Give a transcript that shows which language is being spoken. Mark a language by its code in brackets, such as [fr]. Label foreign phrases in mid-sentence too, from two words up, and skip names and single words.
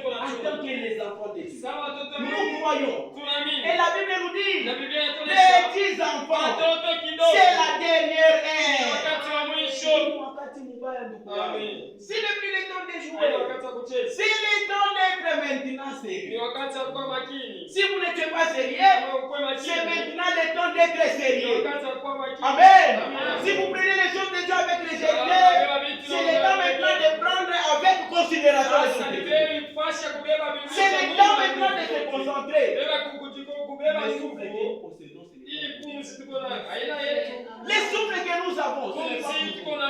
[fr] tant que les enfants de Dieu. [sw] Sawa watoto wa [fr] Nous [sw] Mungu. [fr] croyons. [sw] Tunaamini. [fr] Et la Bible nous dit, [sw] Na Biblia inatuonyesha [fr] petits enfants, [sw] watoto kidogo. [fr] c'est la dernière [sw] Ni [fr] ère. [sw] wakati wa mwisho. Wakati mbaya ndugu Amen. yangu. [fr] Si le plus le temps de [sw] Ni [fr] jouer. [sw] wakati wa kucheza. [fr] C'est le temps d'être maintenant [sw] Ni [fr] sérieux. [sw] wakati wa kuwa makini. [fr] Si vous n'êtes pas sérieux, [sw] Kama ukuwe [fr] c'est [sw] makini. [fr] maintenant le temps d'être [sw] Ni [fr] sérieux. [sw] wakati wa kuwa makini. Amen. Amen. [fr] Si vous prenez les choses de Dieu avec légèreté, c'est le temps maintenant de prendre avec considération les choses de Dieu. C'est le temps maintenant de se concentrer. Les souffles que nous possédons, c'est les souffles que nous avons, ce n'est pas pour nous.